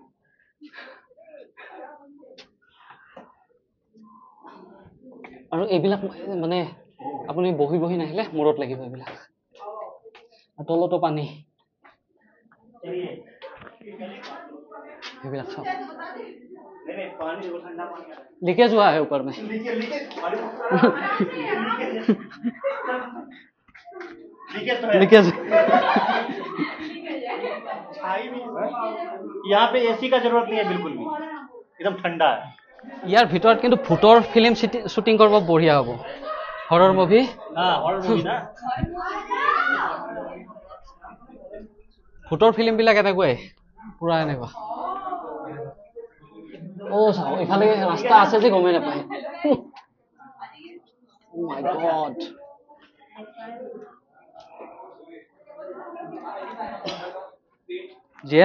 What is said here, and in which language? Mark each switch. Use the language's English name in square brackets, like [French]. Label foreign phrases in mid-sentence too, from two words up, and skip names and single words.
[Assamese] আৰু এইবিলাক মানে আপুনি বহি বহি নাহিলে মূৰত লাগিব এইবিলাক তলতো পানী এইবিলাক চাওক [Hindi] लिखे हुआ है ऊपर में लीकेज यहाँ पे एसी का जरूरत नहीं है बिल्कुल भी एकदम ठंडा है [Assamese] ইয়াৰ ভিতৰত কিন্তু ভূতৰ [English] film shooting [Assamese] কৰিব বঢ়িয়া হ'ব [English] horror movie [Hindi] हाँ [English] horror movie [Hindi] ना [Assamese] ভূতৰ ফিল্ম বিলাক এনেকুৱাই পুৰা এনেকুৱা চাও ইফালে ৰাস্তা আছে যে গমে নাপায় [English] oh my god [Assamese] যিয়ে